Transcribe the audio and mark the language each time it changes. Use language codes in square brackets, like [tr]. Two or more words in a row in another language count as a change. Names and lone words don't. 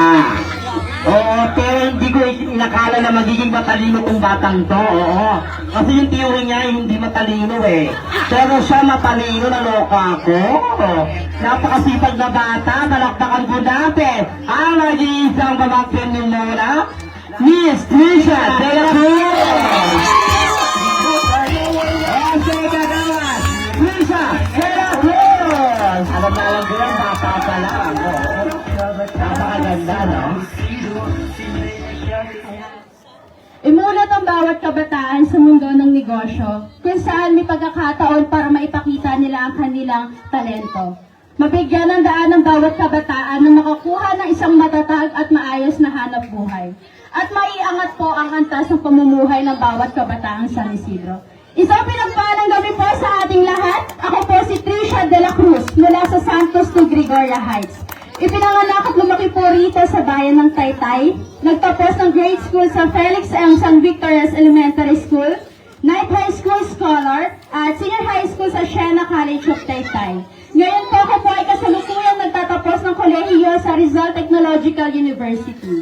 [tl] Oo, pero hindi ko inakala na magiging matalino tong batang to, oo. Kasi yung tiyuri niya hindi matalino eh. Pero siya matalino, naloka ako. Napakasipag na bata, malakpakan ko natin. Ang nag-iisang pamangkin ni Lola, Miss Trisha de la Cruz. Okay, kagawas, Trisha de la Cruz. Alam na alam ko yan, bata pa lang. Napakaganda, no? Imulat ang bawat kabataan sa mundo ng negosyo, kung saan may pagkakataon para maipakita nila ang kanilang talento. Mabigyan ng daan ng bawat kabataan na makakuha ng isang matatag at maayos na hanap buhay. At maiangat po ang antas ng pamumuhay ng bawat kabataan sa San Isidro. Isang pinagpalang gabi po sa ating lahat. Ako po si Trisha de la Cruz mula sa Santos to Gregoria Heights. Ipinanganak at lumaki po rito sa bayan ng Taytay. Nagtapos ng grade school sa Felix M. San Victorias Elementary School, Night High School Scholar, at Senior High School sa Siena College of Taytay. Ngayon po ako po ay kasalukuyang nagtatapos ng kolehiyo sa Rizal Technological University.